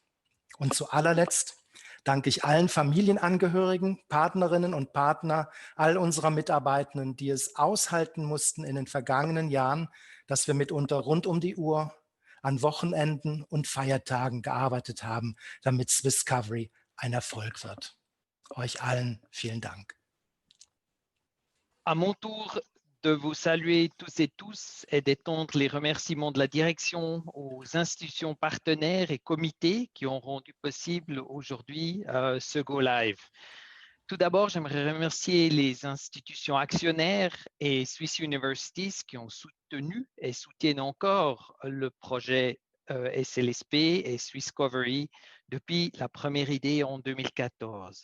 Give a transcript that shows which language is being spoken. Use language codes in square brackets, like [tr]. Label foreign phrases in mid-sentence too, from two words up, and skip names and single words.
[de] Und zu allerletzt danke ich allen Familienangehörigen, Partnerinnen und Partner, all unserer Mitarbeitenden, die es aushalten mussten in den vergangenen Jahren, dass wir mitunter rund um die Uhr an Wochenenden und Feiertagen gearbeitet haben, damit Swisscovery ein Erfolg wird. Euch allen vielen Dank. [fr] À mon tour de vous saluer tous et tous et d'étendre les remerciements de la direction aux institutions partenaires et comités qui ont rendu possible aujourd'hui ce Go Live. Tout d'abord, j'aimerais remercier les institutions actionnaires et Swiss Universities qui ont soutenu et soutiennent encore le projet SLSP et Swisscovery depuis la première idée en 2014.